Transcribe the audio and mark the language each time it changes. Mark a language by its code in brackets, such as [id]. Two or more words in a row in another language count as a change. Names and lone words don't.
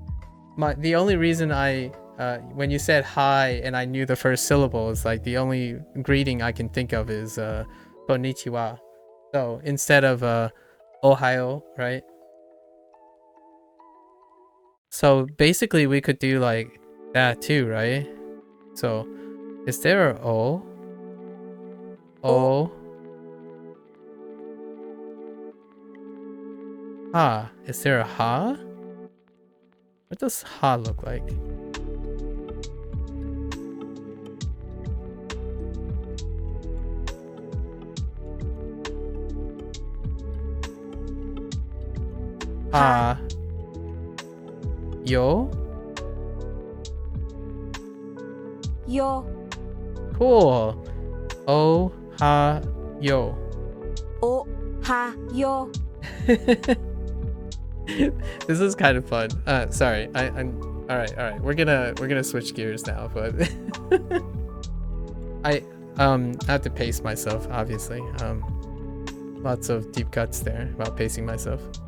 [en] But yeah, the only reason I when you said hi and I knew the first syllable, it's like the only greeting I can think of is konnichiwa. So instead of ohayo, right? So basically we could do like that too, right? So is there a o? O. Ha. Is there a ha? What does ha look like? Ha. Yo? [ja] よ [en] Cool. [ja] おはよ. おはよ [en] This is kind of fun. Sorry. I'm all right. We're gonna switch gears now, but I have to pace myself, obviously. Lots of deep cuts there about pacing myself.